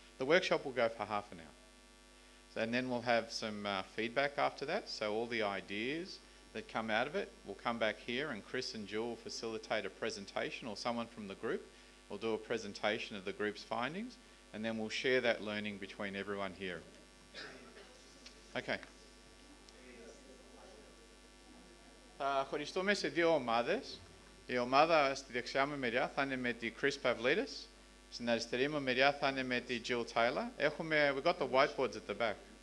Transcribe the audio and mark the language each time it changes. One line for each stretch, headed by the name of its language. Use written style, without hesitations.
English: The workshop will go for half an hour. And then we'll have some feedback after that. So all the ideas that come out of it will come back here, and Chris and Jill will facilitate a presentation, or someone from the group will do a presentation of the group's findings, and then we'll share that learning between everyone here. Okay.
Greek: Θα χωριστούμε σε 2 ομάδες. Η ομάδα στη δεξιά μου μεριά θα είναι με τη Chris Pavlidis. Στην αριστερή μου μεριά θα είναι με τη Jill Taylor.
English: We got the whiteboards at the back.